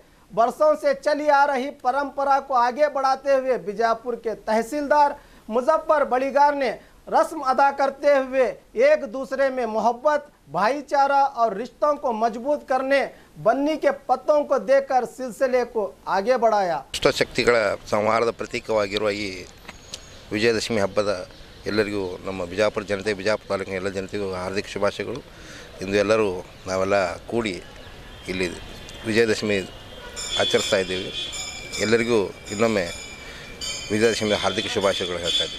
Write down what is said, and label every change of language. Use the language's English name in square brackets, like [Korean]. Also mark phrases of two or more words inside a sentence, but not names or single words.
[Hindi] वर्षों से चली आ रही परंपरा को आगे बढ़ाते हुए बीजापुर के तहसीलदार मुजफ्फर बड़ीगार ने रस्म अदा करते हुए एक दूसरे में मोहब्बत, भाईचारा और रिश्तों को मजबूत करने बन्नी के पत्तों को देकर सिलसिले को आगे बढ़ाया। [Kannada] ದುಷ್ಟಶಕ್ತಿಗಳ ಸಂಹಾರದ ಪ್ರತೀಕವಾಗಿರುವ ಈ ವಿಜಯದಶಮಿ ಹಬ್ಬದ ಎಲ್ಲರಿಗೂ ನಮ್ಮ ಬಿಜಾಪುರ ಜನತೆ, ಬಿಜಾಪುರ ತಾಲೂಕಿನ ಎಲ್ಲ ಜನತೆಗೂ ಹಾರ್ದಿಕ ಶುಭಾಶಯಗಳು। ಇಂದು ಎಲ್ಲರೂ ನಾವೆಲ್ಲ ಕೂಡಿ ಇಲ್ಲಿ ವಿಜಯದಶಮಿ ಆಚರಿಸ್ತಾ ಇದ್ದೀವಿ। ಎಲ್ಲರಿಗೂ ಇನ್ನೊಮ್ಮೆ ವಿಜಯದಶಮಿ ಹಾರ್ದಿಕ ಶುಭಾಶಯಗಳು ಹೇಳ್ತಾ ಇದ್ದೀವಿ।